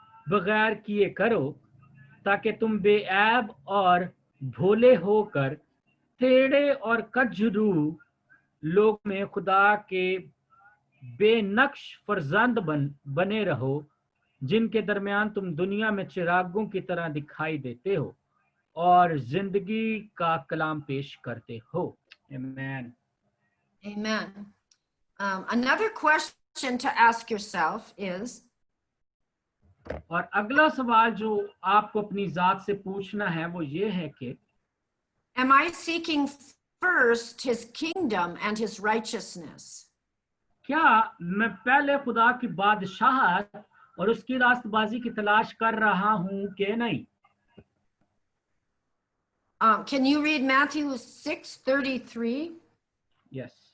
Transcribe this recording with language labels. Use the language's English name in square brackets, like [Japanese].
[Hindi] बगैर किए करो ताकि तुम बेऐब और भोले होकर टेढ़े और कजरू लोग में खुदा के बेनक्श फर्जंद बने रहो, जिनके दरमियान तुम दुनिया में चिरागों की तरह दिखाई देते हो और जिंदगी का कलाम पेश करते हो। [English] Amen. Amen. Another question to ask yourself is, [Hindi] और अगला सवाल जो आपको अपनी जात से पूछना है वो ये है कि [English] am I seeking first his kingdom and his righteousness? [Hindi] क्या मैं पहले खुदा की बादशाहत और उसकी रास्तबाजी की तलाश कर रहा हूं कि नहीं? [English] Can you read Matthew 6:33? Yes.